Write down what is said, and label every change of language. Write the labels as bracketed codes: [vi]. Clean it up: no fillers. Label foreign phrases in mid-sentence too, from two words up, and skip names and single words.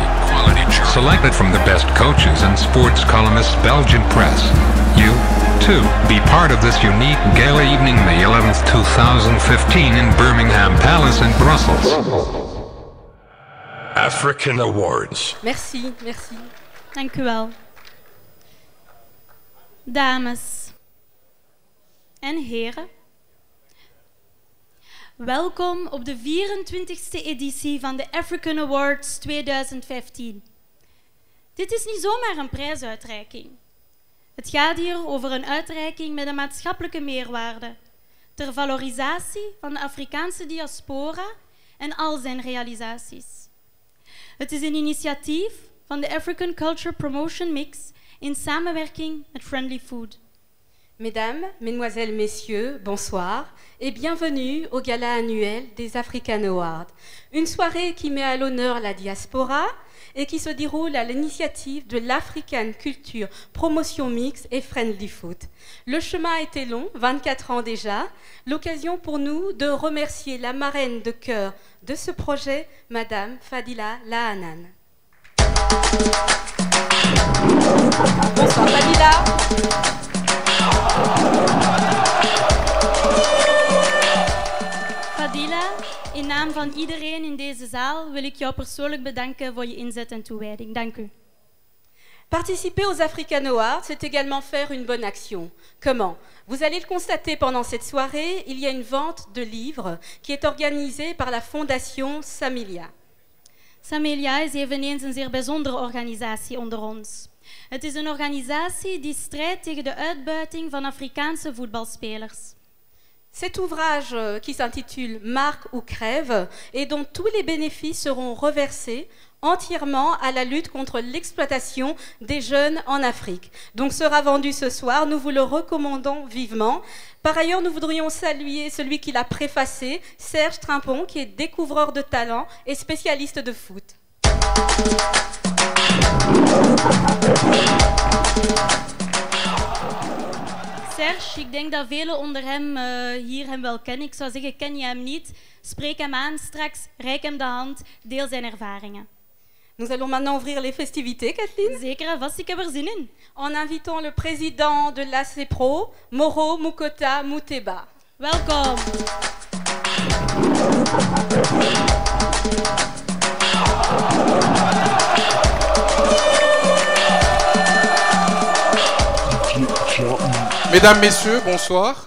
[en] Selected from the best coaches and sports columnists Belgian press. You, too, be part of this unique gala evening May 11th, 2015 in Birmingham Palace in Brussels. African Awards. [fr] Merci, merci. [nl] Dank u wel. Dames en heren, welkom op de 24e editie van de African Awards 2015. Dit is niet zomaar een prijsuitreiking. Het gaat hier over een uitreiking met een maatschappelijke meerwaarde, ter valorisatie van de Afrikaanse diaspora en al zijn realisaties. Het is een initiatief van de African Culture Promotion Mix in samenwerking met Friendly Food. [fr] Mesdames, Mesdemoiselles, Messieurs, bonsoir et bienvenue au gala annuel des African Awards. Une soirée qui met à l'honneur la diaspora et qui se déroule à l'initiative de l'African Culture Promotion Mix et Friendly Food. Le chemin a été long, 24 ans déjà, l'occasion pour nous de remercier la marraine de cœur de ce projet, Madame Fadila Lahanan. Bonsoir Fadila. Fadila, [nl] in naam van iedereen in deze zaal wil ik jou persoonlijk bedanken voor je inzet en toewijding. Dank u. [fr] Participer aux African Awards, c'est également faire une bonne action. Comment? Vous allez le constater pendant cette soirée, il y a une vente de livres qui est organisée par la Fondation Samilia. [nl] Samilia is eveneens een zeer bijzondere organisatie onder ons. Het is een organisatie die strijdt tegen de uitbuiting van Afrikaanse voetbalspelers. [fr] Cet ouvrage qui s'intitule Marque ou crève et dont tous les bénéfices seront reversés entièrement à la lutte contre l'exploitation des jeunes en Afrique. Donc sera vendu ce soir, nous vous le recommandons vivement. Par ailleurs, nous voudrions saluer celui qui l'a préfacé, Serge Trimpon, qui est découvreur de talent et spécialiste de foot. Serge, [nl] ik denk dat velen onder hem hier hem wel kennen. Ik zou zeggen, ken je hem niet? Spreek hem aan straks, reik hem de hand, deel zijn ervaringen. [fr] Nous allons maintenant ouvrir les festivités, Kathleen. [nl] Zeker en vast, ik heb er zin in. [fr] En invitant le président de l'ACPRO, Moro Mukota Muteba. [nl] Welkom. [fr] Mesdames, Messieurs, bonsoir.